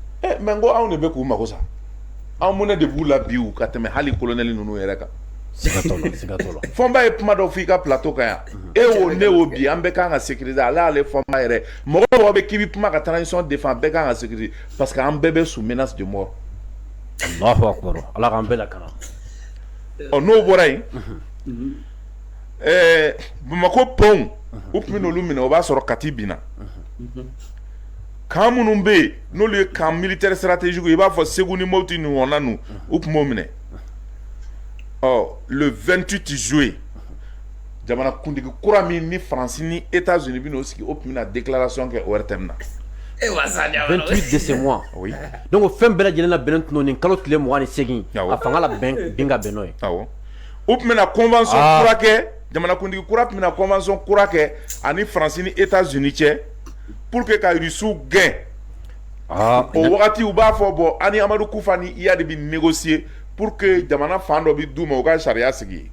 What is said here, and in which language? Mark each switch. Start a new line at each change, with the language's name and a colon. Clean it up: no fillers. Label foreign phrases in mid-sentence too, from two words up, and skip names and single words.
Bambara: Mais n ko anw de bɛ k'u mago sa. Anw mun de b'u la bi u ka tɛmɛ hali colonel ninnu yɛrɛ kan. Siga t'o la. Fɔnba ye kuma dɔ f'i ka plateau kan yan. E o ne o bi an bɛɛ kan ka sécuriser, ale y'ale fɔnba yɛrɛ. Mɔgɔ mɔgɔ bɛ k'i bɛ kuma ka transition défend bɛɛ kan ka sécuriser parce que an bɛɛ bɛ
French: sous menace de mort.
Bambara: Allahu akbar. Ala k'an bɛɛ lakana. N'o bɔra yen, Bamako pont, u tun bɛ n'olu minɛ o b'a sɔrɔ Kati binna. Camp minnu bɛ yen n'olu ye camp militaire stratégique i b'a fɔ Segu ni Mopti ni ɲɔgɔnna ninnu, u tun b'o minɛ. Le 28 juillet, jamana kuntigi kura min ni France ni États-Unis bɛ n'o sigi, o tun bɛna déclaration kɛ ORTM na.
French: 28 de ce mois. Oui.
Bambara: Donc fɛn bɛɛ lajɛlen labɛnnen tun don nin kalo tile 28 a fanga la bin ka bɛn n'o ye. Awɔ. U tun bɛna convention kura kɛ, jamana kuntigi kura tun bɛna convention kura kɛ ani France ni États-Unis cɛ
French: pour que
Bambara: ka Russiw gɛn. O wagati u b'a fɔ bon ani Amadu Kufa ni iya de bɛ négocier
French: pour que
Bambara: jamana fan dɔ bɛ d'u ma u ka sariya sigi.